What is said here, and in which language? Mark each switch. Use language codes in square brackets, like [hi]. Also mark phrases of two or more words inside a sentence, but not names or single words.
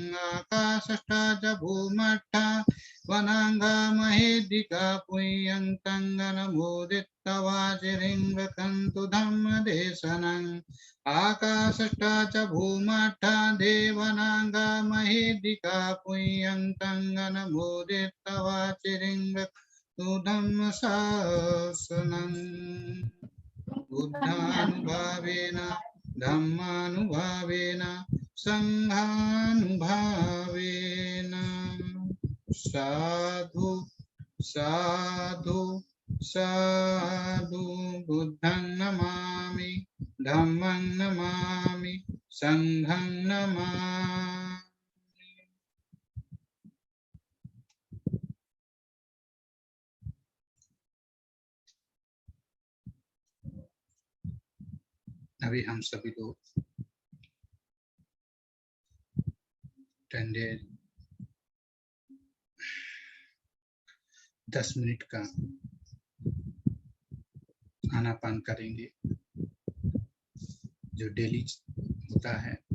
[pi] आकाशट्टा च भूमट्टा वनागा महेदिका पुण्यन्तं गणमोदितवाचिरिं रक्षन्तु धम्मदेशनम् आकाशट्टा च भूमट्टा देवनागा महेदिका पुण्यन्तं गणमोदितवाचिरिं रक्षन्तु धम्मशासनम् बुद्धानुभावेन धम्मानुभावेन संघानुभावेन साधु साधु साधु बुद्धं नमामि धम्मं नमामि संघं नमामि। [hi] अभी हम सभी लोग 10 मिनट का आनापान करेंगे जो डेली होता है।